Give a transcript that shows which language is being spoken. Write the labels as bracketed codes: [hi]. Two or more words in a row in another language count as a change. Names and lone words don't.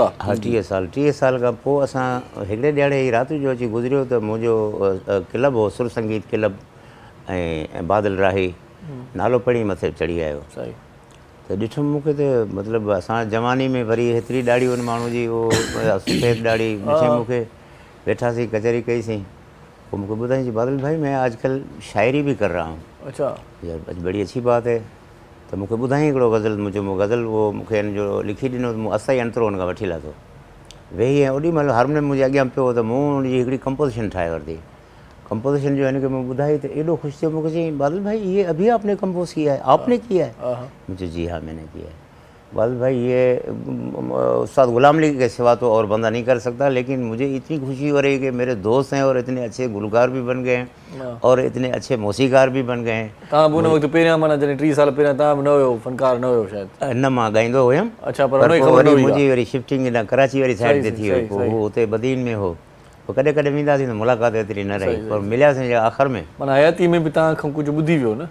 [sd] हा 30 साल खां पोइ असां हिकिड़े ॾियारे ई राति जो अची गुज़रियो त मुंहिंजो क्लब हो सुर संगीत क्लब ऐं बादल राही नालो पढ़ी मथे चढ़ी आयो। सही। त ॾिठुमि मूंखे त मतिलबु असां जवानी में वरी हेतिरी ॾाढ़ी हुन माण्हू जी उहो सफ़ेद ॾाढ़ी ॾिठे मूंखे। बैठासीं कचहरी कईसीं। पोइ मूंखे ॿुधाईं [ur] بادل بھائی میں آجکل شاعری بھی کر رہا ہوں. अच्छा। یار بڑی اچھی بات ہے. [sd] त मूंखे ॿुधाईं हिकिड़ो गज़ल मुंहिंजो गज़ल उहो मूंखे हिन जो लिखी ॾिनो त मूं असाई अंतरो हुन खां वठी लाथो। वेही ऐं ओॾी महिल हारमोनियम मुंहिंजे अॻियां पियो त मूं हुनजी हिकिड़ी कंपोज़िशन ठाहे वरिती। कंपोज़िशन जो हिनखे मूं ॿुधाई त एॾो ख़ुशि थियो। मूंखे चईं [ur] بادل بھائی یہ ابھی آپ نے کمپوز کیا ہے? آپ نے کیا ہے? مجھے جی ہاں میں نے کیا ہے۔ بادل بھائی یہ استاد غلام علی کے سوا تو اور بندہ نہیں کر سکتا، لیکن مجھے اتنی خوشی ہو رہی ہے کہ میرے دوست ہیں اور اتنے اچھے گلکار بھی بن گئے ہیں اور اتنے اچھے موسیقار بھی بن گئے ہیں. [sd] तव्हां बि उन वक़्तु पहिरियां माना जॾहिं 30 साल पहिरियां तव्हां बि न हुयो, फनकार न हुयो शायदि? न मां ॻाईंदो हुयुमि। अच्छा। पर पर हुनजी पोइ ख़बर न वरी हुई? मुंहिंजी वरी शिफ्टिंग हिन कराची वारी साइड ते थी वई। सही, पोइ हू हुते बदीन में हो। पोइ कॾहिं कॾहिं वेंदासीं त मुलाक़ात एतिरी न रही। पर मिलियासीं आख़िर में। माना हयाती में बि तव्हां खां कुझु ॿुधी वियो न?